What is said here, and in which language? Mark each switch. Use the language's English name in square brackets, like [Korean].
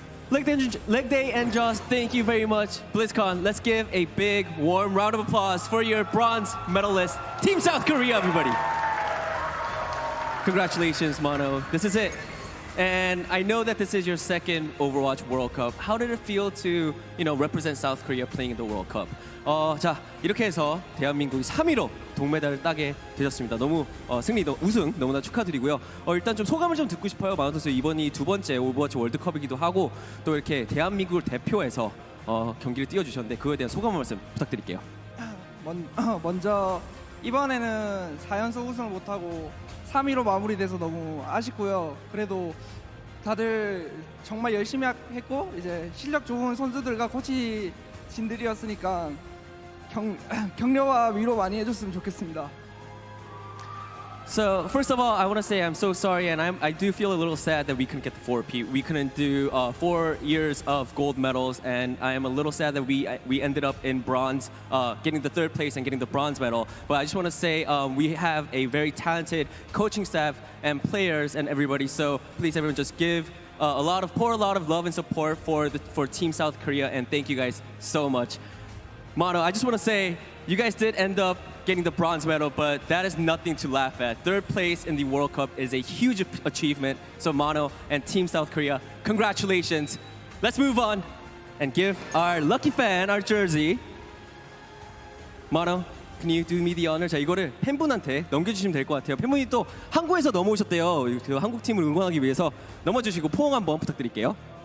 [English] Leg Day and Jaws, thank you very much. BlizzCon, let's give a big, warm round of applause for your bronze medalist, Team South Korea, everybody. Congratulations, Mono. This is it. And I know that this is your 2nd Overwatch World Cup. How did it feel to, represent South Korea playing in the World Cup? [Korean] 자, 이렇게 해서 대한민국이 3위로 동메달을 따게 되셨습니다. 너무 우승 너무나 축하드리고요. 일단 좀 소감을 좀 듣고 싶어요. 마노 선수 이번이 2번째 오버워치 월드컵이기도 하고 또 이렇게 대한민국을 대표해서 경기를 뛰어주셨는데 그거에 대한 소감 말씀 부탁드릴게요. 먼저 이번에는 4연속 우승을 못하고 3위로 마무리돼서 너무 아쉽고요. 그래도 다들 정말 열심히 했고 이제 실력 좋은 선수들과 코치진들이었으니까 격려와 위로 많이 해줬으면 좋겠습니다. [English] So first of all, I want to say I'm so sorry, and I do feel a little sad that we couldn't get the 4-peat. We couldn't do 4 years of gold medals, and I am a little sad that we ended up in bronze, getting the 3rd place and getting the bronze medal. But I just want to say we have a very talented coaching staff and players and everybody. So please, everyone, just give pour a lot of love and support for Team South Korea, and thank you guys so much. Mono, I just want to say you guys did end up getting the bronze medal, but that is nothing to laugh at. 3rd place in the World Cup is a huge achievement. So Mono and Team South Korea, congratulations. Let's move on and give our lucky fan our jersey. Mono, can you do me the honor? [Korean] 자, 이거를 팬분한테 넘겨주시면 될 것 같아요. 팬분이 또 한국에서 넘어오셨대요. 그 한국 팀을 응원하기 위해서 넘어주시고 포옹 한번 부탁드릴게요.